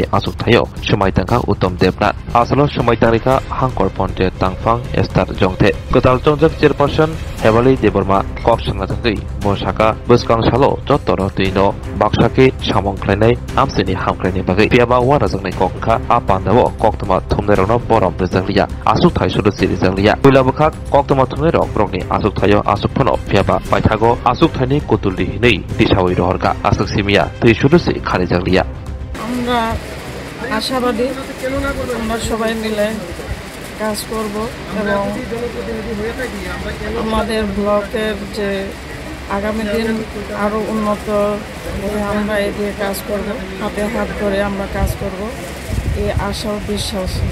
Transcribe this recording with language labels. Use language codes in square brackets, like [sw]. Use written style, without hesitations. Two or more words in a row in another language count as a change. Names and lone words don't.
[trp] आजुक थायो समाय तांखा उत्तम देबनाथ आसलो समाय तांलायखा हांकर पंचायत तांफां एस्टार जंथे कताल चंजक चेयरपर्सन हेमाली देबरमा कक्सना तंगै बोसाका बसकां सालो जत्तर तुइनो बाक्साके सामंख्लायनाय आमसेनि हामख्लायनाय बागै पियाबा वारा जोंनाय कखा आपान्दाव कक्तमा थुमनेरनो बरम जोंलिया आसुक थाइसुदो सिरि जोंलिया पुइलाबोखा कक्तमा थुमनेर ब्रगनि आसुक थायो आसुक फनो पियाबा पाइथागो आसुक थाइनि कुतुलि नै दिसावै रहरगा आसुक सिमिया थैसुदो सि खारि जोंलिया [bn] আমরা আশাবাদী আমরা সবাই মিলে কাজ করব এবং আমাদের ব্লকের যে আগামী দিন আরো উন্নত আমরা এদিকে কাজ করব হাতে হাত ধরে আমরা কাজ করব এই আশা ও বিশ্বাস